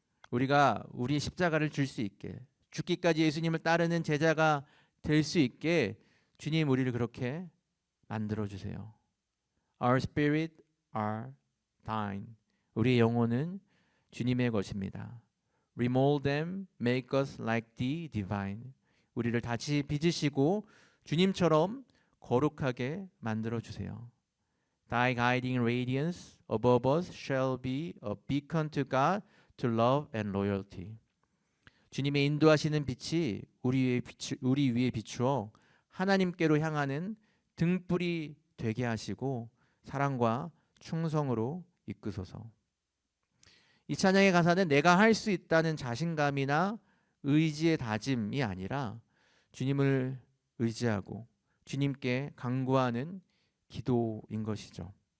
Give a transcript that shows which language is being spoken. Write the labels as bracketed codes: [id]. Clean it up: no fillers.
[ko] 우리가 우리 십자가를 줄 수 있게, 죽기까지 예수님을 따르는 제자가 될 수 있게 주님 우리를 그렇게 만들어 주세요. [en] Our spirit are thine. [ko] 우리의 영혼은 주님의 것입니다. [en] Remold them, make us like the divine. [ko] 우리를 다시 빚으시고 주님처럼 거룩하게 만들어 주세요. [en] Thy guiding radiance above us shall be a beacon to God to love and loyalty. [ko] 주님의 인도하시는 빛이 우리 위에 비추어 하나님께로 향하는 등불이 되게 하시고 사랑과 충성으로 이끄소서. 이 찬양의 가사는 내가 할 수 있다는 자신감이나 의지의 다짐이 아니라 주님을 의지하고 주님께 간구하는 기도인 것이죠.